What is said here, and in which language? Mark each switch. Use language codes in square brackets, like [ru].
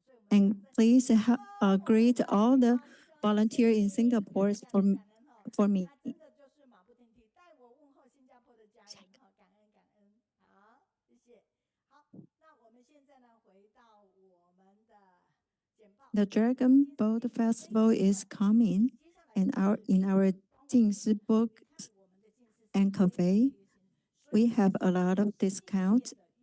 [en] And please greet all the volunteers in Singapore for me. [zh] 真的就是马不停蹄带我问候新加坡的家人哈，感恩感恩，好，谢谢。好，那我们现在呢，回到我们的简报。 [en] The Dragon Boat Festival is coming, and in our Jingshi book and cafe, we have a lot of discounts.